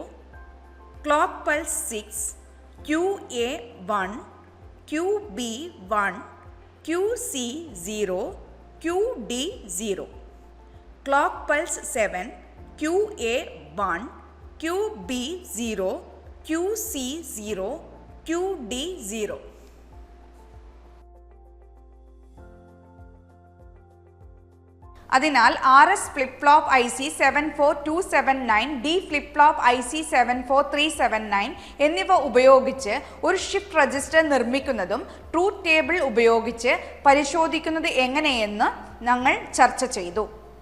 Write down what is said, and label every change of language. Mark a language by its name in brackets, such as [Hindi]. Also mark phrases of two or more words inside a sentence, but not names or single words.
[English] Clock pulse 6, QA 1, QB 1, QC 0, QD 0. Clock pulse 7, QA 1, QB 0, QC 0, QD 0. [Malayalam] അതിനാൽ [English] RS flip flop [Malayalam] IC74279, [English] D flip flop [Malayalam] IC74379 എന്നിവ ഉപയോഗിച്ച് ഒരു [English] shift register [Malayalam] നിർമ്മിക്കുന്നതും [English] truth table [Malayalam] ഉപയോഗിച്ച് പരിശോധിക്കുന്നത് എങ്ങനെയെന്ന് ഞങ്ങൾ ചർച്ച ചെയ്തു.